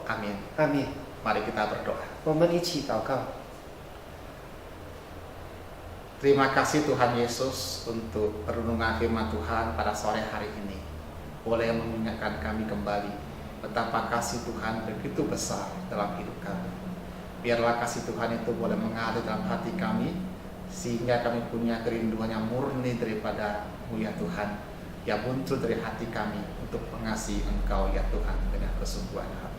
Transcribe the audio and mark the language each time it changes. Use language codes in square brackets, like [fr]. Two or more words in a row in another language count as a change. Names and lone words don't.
[id] Amin. [zh] 阿门。 [id] Mari kita berdoa. [zh] 我们一起祷告。 [id] Terima kasih Tuhan Yesus untuk renungan firman Tuhan pada sore hari ini. Boleh mengingatkan kami kembali betapa kasih Tuhan begitu besar dalam hidup kami. Biarlah kasih Tuhan itu boleh mengalir dalam hati kami, sehingga kami punya kerinduan yang murni daripada-Mu ya Tuhan, yang muncul dari hati kami untuk mengasihi Engkau ya Tuhan dengan kesungguhan hati.